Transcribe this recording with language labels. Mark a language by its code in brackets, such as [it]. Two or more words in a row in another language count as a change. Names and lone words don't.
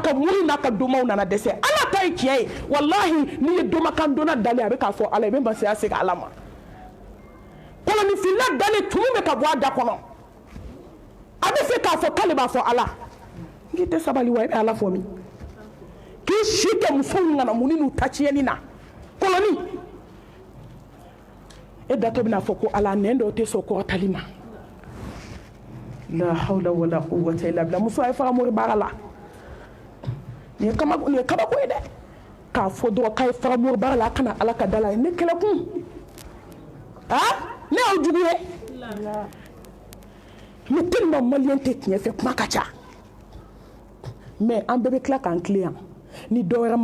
[bm] ka muru n'a ka domaw nana dɛsɛ ala ta ye tiɲɛ ye wallahi n'i ye domakan donna dalen a bɛ k'a fɔ ala i bɛ masaya segin ala ma kɔnɔnifila dalen tumu bɛ ka bɔ a da kɔnɔ a bɛ fɛ k'a fɔ k'ale b'a fɔ ala n'i tɛ sabali wa i bɛ ala fɔ min k'i si kɛ musow ŋanamuni n'u ta tiɲɛni na kɔnɔni e datɔ bɛna fɔ ko ala nɛn dɔw tɛ sɔn kɔrɔtali ma [ar] لا حول ولا قوة إلا بالله [bm] muso ay faga mori baara la ni kabako ye dɛ k'a fɔ dɔrɔn k'a ye faga mori baara la a kana ala ka da la ne kɛlɛkun ne y'aw jugu ye [fr] mais tellement [bm] maliyɛn tɛ tiɲɛ fɛ kuma ka ca mais an bɛɛ bɛ tila k'an tilen yan ni dɔ wɛrɛ